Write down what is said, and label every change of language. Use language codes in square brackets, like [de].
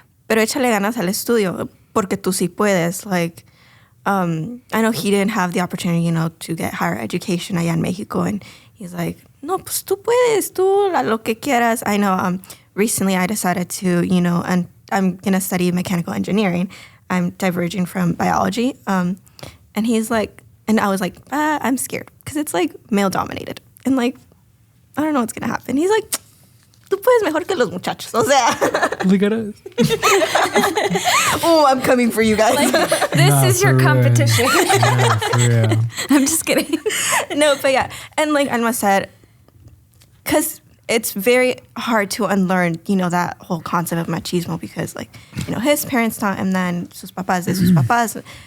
[es] Pero échale ganas al estudio, porque tú sí puedes. [en] Like, I know he didn't have the opportunity, you know, to get higher education [es] allá en Mexico. [en] And he's like, [es] no, pues tú puedes, tú, lo que quieras. [en] I know recently I decided to, you know, and I'm going to study mechanical engineering. I'm diverging from biology. And he's like, and I was like, I'm scared because it's like male dominated. And like, I don't know what's going to happen. He's like, [es] tú puedes mejor que los muchachos. O sea. [en] Look at us. Oh, I'm coming for you guys. Like, this is your for real. competition. Yeah, for real. I'm just kidding. No, but yeah. And like Alma said, because it's very hard to unlearn, you know, that whole concept of machismo because, like, you know, his parents taught him then, [es] sus papás de sus papás.